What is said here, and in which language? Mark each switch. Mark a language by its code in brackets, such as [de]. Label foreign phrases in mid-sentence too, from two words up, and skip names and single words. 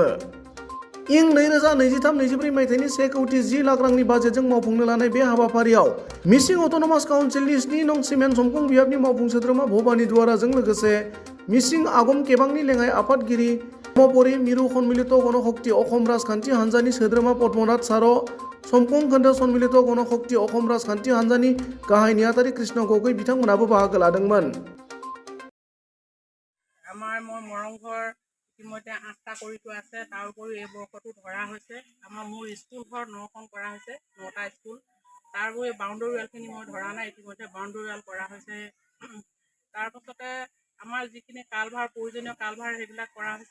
[brx] इं 2023-24 मायथाइनि 1 कौटि 10 लाख रांनि बाजेटजों मावफुंनो लानाय बे हाबाफारियाव मिसिं अट'नमास काउन्सिलनि 7 नं सिमेन्ट समखं बियाबनि मावफुं सोद्रोमा भबानि दुवाराजों लोगोसे मिसिं आगम केबांनि लेङाइ आफादगिरि ब्रह्मपरि मिरु सन्मिलित गणशक्ति अखम राजखान्थि हान्जानि सोद्रोमा पद्मनाथ सार, समखं खोन्दो सन्मिलित गणशक्ति अखम राजखान्थि हान्जानि गाहाय नेहाथारि कृष्ण गगৈ बिथांमोनाबो बाहागो लादोंमोन। [as] আমাৰ মই মৰংঘৰ ইতিমধ্যে 8টা কৰি থোৱা আছে। তাৰ উপৰিও এই বৰ্ষটো ধৰা হৈছে। আমাৰ মোৰ স্কুলঘৰ 9খন কৰা হৈছে, 9টা স্কুল। তাৰ উপৰি বাউণ্ডৰী ৱালখিনি মই ধৰা নাই, ইতিমধ্যে বাউণ্ডৰী ৱাল কৰা হৈছে। তাৰপাছতে আমাৰ যিখিনি কালভাৰ প্ৰয়োজনীয় কালভাৰ সেইবিলাক কৰা হৈছে।